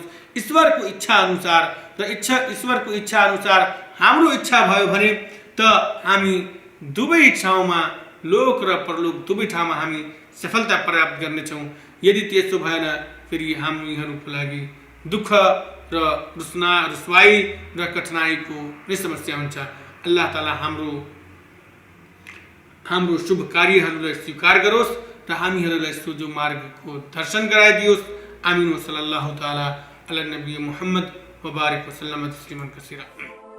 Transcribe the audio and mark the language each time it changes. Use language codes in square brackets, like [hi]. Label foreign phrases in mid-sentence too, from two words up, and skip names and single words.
[ne] ईश्वरको इच्छा अनुसार र ईश्वरको इच्छा अनुसार हाम्रो इच्छा भयो भने त हामी दुवै ठाउँमा, लोक र परलोक दुवै ठाउँमा हामी सफलता प्राप्त गर्नेछौँ। यदि त्यसो भएन फेरि हामीहरूको लागि दुःख र रुसवाई र कठिनाइको नै समस्या हुन्छ। अल्लाह ताला हाम्रो शुभ कार्यहरूलाई स्वीकार गरोस् र हामीहरूलाई सोझो मार्गको दर्शन गराइदियोस्। आमीन। [ar] صلى الله تعالى على نبي محمد و بارك وسلم تسليما كثيرا.